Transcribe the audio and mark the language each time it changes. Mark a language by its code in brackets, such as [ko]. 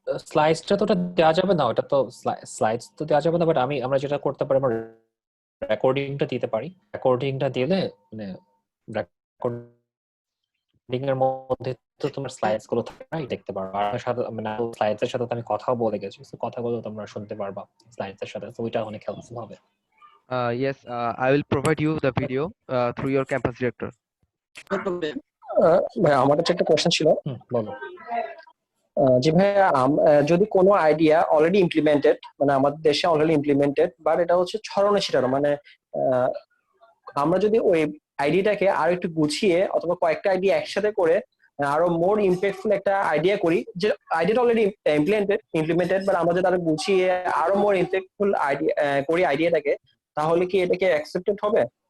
[bn] স্লাইডসটা তো দেওয়া যাবে না, ওটা তো স্লাইডস তো দেওয়া যাবে না, বাট আমরা যেটা করতে পারি, আমরা রেকর্ডিংটা দিতে পারি। রেকর্ডিংটা দিলে মানে রেকর্ডিং এর মধ্যে তো তোমার স্লাইডস গুলো থাকবে, দেখতে পারবা। আর সাথে মানে স্লাইডস এর সাথে আমি কথাও বলে গেছি, সো কথাগুলো তোমরা শুনতে পারবা স্লাইডস এর সাথে, সো এটা অনেক হেল্পফুল হবে। [en] Yes, I will provide you the video through your campus director. [bn] ভাই, আমার কাছে একটা কোশ্চেন ছিল। বলো। জি ভাইয়া, যদি কোনো আইডিয়া অলরেডি ইমপ্লিমেন্টেড, মানে আমাদের দেশে অলরেডি ইমপ্লিমেন্টেড, বাট এটা হচ্ছে ছড়ানো ছিটানো, মানে আমরা যদি ওই আইডিয়াটাকে আরো একটু গুছিয়ে অথবা কয়েকটা আইডিয়া একসাথে করে আরো মোর ইম্প্যাক্টফুল একটা আইডিয়া করি, যে আইডিয়াটা অলরেডি ইমপ্লিমেন্টেড, বাট আমরা যদি আরো গুছিয়ে আরো মোর ইম্প্যাক্টফুল আইডিয়া করি আইডিয়াটাকে, তাহলে কি এটাকে অ্যাকসেপ্টেড হবে?